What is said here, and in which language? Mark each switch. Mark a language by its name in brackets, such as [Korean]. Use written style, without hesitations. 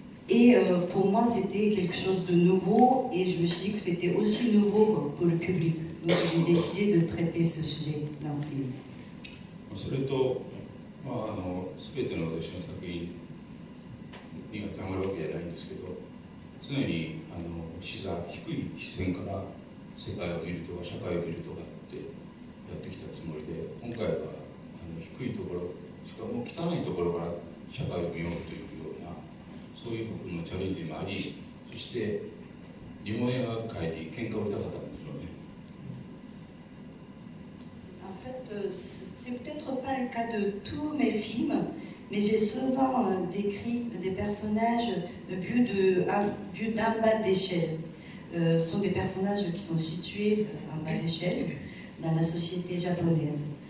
[French] Et pour moi, c'était quelque chose de nouveau et je me suis dit que c'était aussi nouveau pour le public. Donc j'ai décidé de traiter ce sujet dans ce film. [Japanese] それと、全ての私の作品にはたまるわけじゃないんですけど、常に低い視線から世界を見るとか社会を見るとかってやってきたつもりで、今回は低いところ、しかも汚いところから社会を見ようというような、そういう僕のチャレンジもあり、そして日本映画界に喧嘩を売りたかったんでしょうね。 [French] En fait, c'est peut-être pas le cas de tous mes films, mais j'ai souvent décrit des personnages vus d'un bas d'échelle. Ce sont des personnages qui sont situés en bas d'échelle dans la société japonaise.